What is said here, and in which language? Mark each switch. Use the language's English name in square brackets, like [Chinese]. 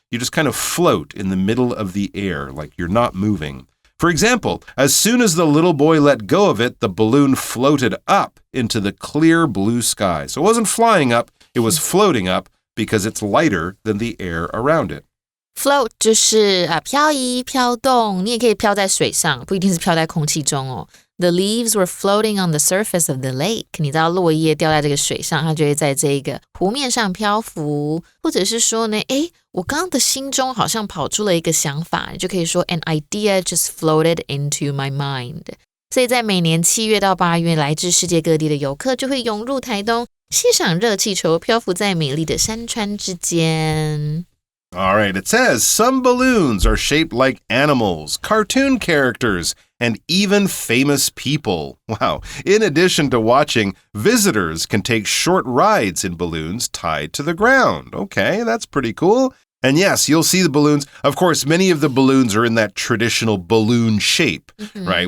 [English] You just kind of float in the middle of the air, like you're not moving. For example, as soon as the little boy let go of it, the balloon floated up into the clear blue sky. So it wasn't flying up, it was floating up because it's lighter than the air around it. [Chinese] Float 就是飘移、飘动，你也可以飘在水上，不一定是飘在空气中哦。 [English] The leaves were floating on the surface of the lake. [Chinese] 你知道落叶掉在这个水上，它就会在这个湖面上漂浮。或者是说呢，我刚刚的心中好像跑出了一个想法，你就可以说 [English] An idea just floated into my mind. [Chinese] 所以在每年7月到8月，来自世界各地的游客就会涌入台东，欣赏热气球漂浮在美丽的山川之间。 [English] All right, it says some balloons are shaped like animals, cartoon characters, and even famous people. Wow. In addition to watching, visitors can take short rides in balloons tied to the ground. Okay, that's pretty cool. And yes, you'll see the balloons. Of course, many of the balloons are in that traditional balloon shape, right?